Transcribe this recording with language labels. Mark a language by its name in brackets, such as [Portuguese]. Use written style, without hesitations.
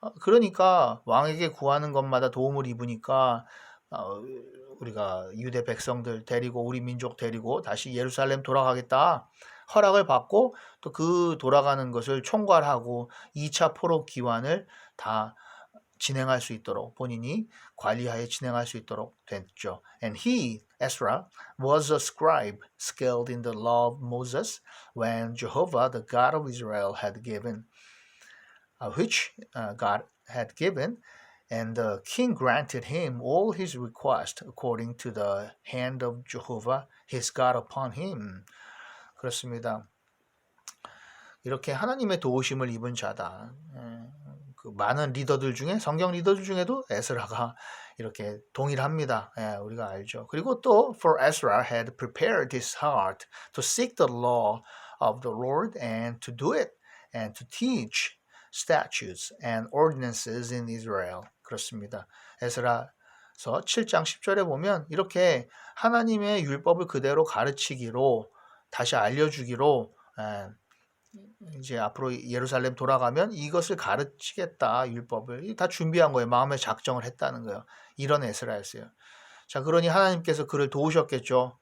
[Korean] 그러니까 왕에게 구하는 것마다 도움을 입으니까 우리가 유대 백성들 데리고 우리 민족 데리고 다시 예루살렘 돌아가겠다 허락을 받고 또 그 돌아가는 것을 총괄하고 2차 포로 기환을 다 진행할 수 있도록 본인이 관리하에 진행할 수 있도록 됐죠. [English] And he, Ezra, was a scribe skilled in the law of Moses when Jehovah, the God of Israel, had given which God had given, and the king granted him all his requests according to the hand of Jehovah, his God, upon him. [Korean] 그렇습니다. 이렇게 하나님의 도우심을 입은 자다. 그 많은 리더들 중에 성경 리더들 중에도 에스라가 이렇게 동일합니다. 우리가 알죠. 그리고 또 [English] for Ezra had prepared his heart to seek the law of the Lord and to do it and to teach statutes and ordinances in Israel. [Korean] 그렇습니다. 에스라서 7장 10절에 보면 이렇게 하나님의 율법을 그대로 가르치기로 다시 알려주기로 이제 앞으로 예루살렘 돌아가면 이것을 가르치겠다 율법을 다 준비한 거예요. 마음에 작정을 했다는 거예요. 이런 에스라였어요. 자, 그러니 하나님께서 그를 도우셨겠죠.